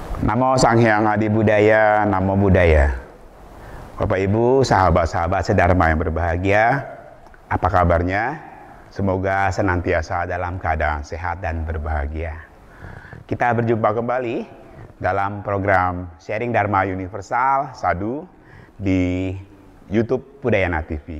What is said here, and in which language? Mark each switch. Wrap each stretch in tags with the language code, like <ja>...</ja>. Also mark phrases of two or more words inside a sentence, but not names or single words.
<pi>Namo Sang Hyang Adi Budaya, Namo Buddhaya.</pi> <id>Bapak Ibu, sahabat-sahabat sedharma yang berbahagia, apa kabarnya? Semoga senantiasa dalam keadaan sehat dan berbahagia. Kita berjumpa kembali dalam program Sharing Dharma Universal Sadhu di YouTube Budayana TV.</id>